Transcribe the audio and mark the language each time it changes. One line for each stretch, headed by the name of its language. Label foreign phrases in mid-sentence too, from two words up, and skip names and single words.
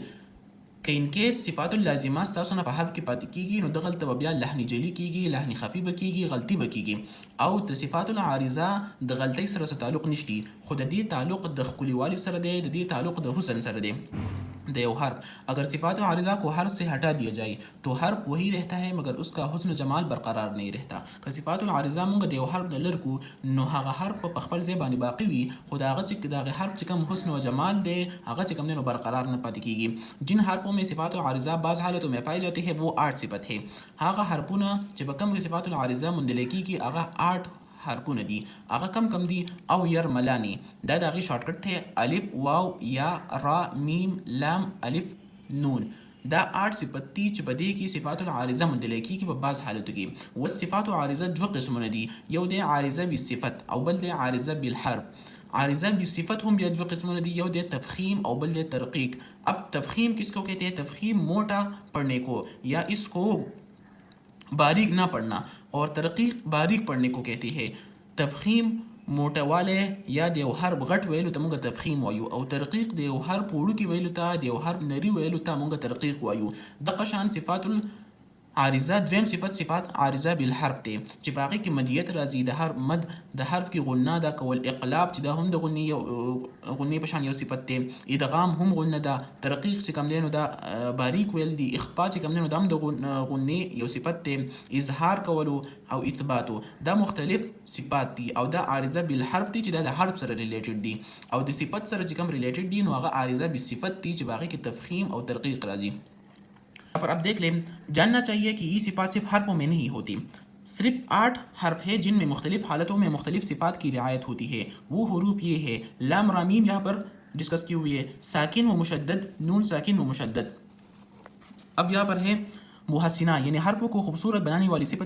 Pashto: که ان کیس صفات اللازمه ستاسو نه په حرف کې پاتې کېږي، نو دغلته به بیا لحن جلي کېږي، لحن خفي به کېږي، غلطي به کېږي. او د صفات العارضه د غلطۍ سره څه تعلق نشتی، خو د دې تعلق د ښکلیوالي سره دی، د دې تعلق د حسن سره دی.
Urdu: د یو حرف اگر صفات عارضہ کو حرف سے ہٹا دیا جائے تو حرف وہی رہتا ہے، مگر اس کا حسن و جمال برقرار نہیں رہتا.
Pashto: که صفات العارضہ مونږ د یو حرف د لر کو، نو هغه حرف په خپل ځای باندې باقي وي، خو د هغه چې د هغه حرف چې کوم حسن و جمال دی هغه چې کوم دی نو برقرار نه پاتې کېږي.
Urdu: جن حرفوں میں صفات العارضہ بعض حالتوں میں پائی جاتی ہے وہ 8 صفت ہے.
Pashto: هغه حرفونه چې په کوم کې صفات العارضہ موندل کېږي هغه 8 حرفونه دي. هغه کم دي؟ او یرملانی، دا د هغې شارټکټ دی، الف واو یا را میم لام الف نون. دا 8 صفت دي چې په دې کې صفات العارضه موندلی کېږي په بعض حالتو کې. والصفات عارضه 2 قسمونه دي، یو دی عارضه بالصفت او بل دی عارضه بالحرف. عارضہ بالصفت هم بیا 2 قسمونه دي، یو دی تفخیم او بل دی ترقیق.
Urdu: اب تفخیم کس کو کہتے ہیں؟ تفخیم موٹا پڑھنے کو یا اس کو باریک نہ پڑھنا، اور ترقیق باریک پڑھنے کو کہتی ہے.
Pashto: تفخیم موټوالی یا د یو حرف غټ ویلو ته مونږ تفخیم وایو، او ترقیق د یو حرف وړوکي ویلو ته، د یو حرف نري ویلو ته مونږ ترقیق وایو. دغه شان صفات عارضه دویم صفت صفات عارضه بالحرف دی، چې په هغې کې مدیت راځي، د حرف مد د حرف کې غنه ده کول، اقلاب چې دا هم د غنې په شان یو صفت دی، ادغام هم غنه ده، ترقیق چې کوم دی نو دا باریک ویل دی، اخفا چې کوم دی نو دا هم د غنې یو صفت دی، اظهار کولو او اثباتو دا مختلف صفات دي. او دا عارضه بالحرف دی چې دا د حرف سره ریلیټډ دي، او د صفت سره چې کوم ریلیټډ دي نو هغه عارضه بالصفت دي چې په هغې کې تفخیم او ترقیق راځي.
Urdu: پر اب دیکھ لیں، جاننا چاہیے کہ یہ صفات صرف حرفوں میں نہیں ہوتی. صرف 8 حرف ہے جن میں مختلف حالتوں میں مختلف صفات کی رعایت ہوتی ہے. وہ حروف یہ ہے، لام را میم یہاں پر ڈسکس کی ہوئی ہے، ساکن و مشدد، نون ساکن و مشدد. اب یہاں پر ہے محسنہ، یعنی حرفوں کو خوبصورت بنانے والی صفتیں.